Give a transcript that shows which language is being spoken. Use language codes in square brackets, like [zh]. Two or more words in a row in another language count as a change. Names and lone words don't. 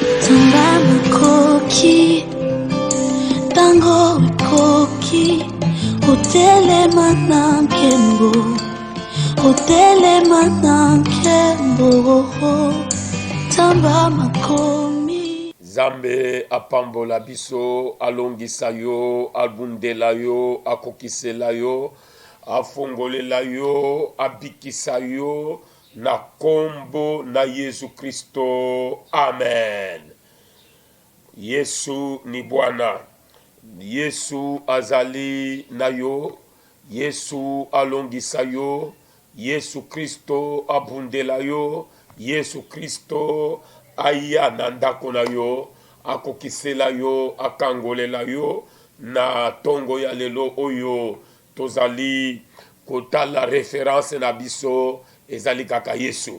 [ln] Makoki, tango koki, otelema na nkembo, otelema na nkembo, tamba makomi. Zambe apambola biso, alongisa yo, albundela yo, akokisela yo, afongolela yo, abikisa yo, na kombo na Yesu Kristo. [sw] Amen. Yesu ni Bwana. [ln] Yesu azali na yo. Yesu alongisa yo. Yesu Kristo abundela yo. Yesu Kristo aya na ndako na yo. Akokisela yo, akangolela yo. Na tongo ya lelo oyo tozali kotala référence na biso ezali kaka Yesu.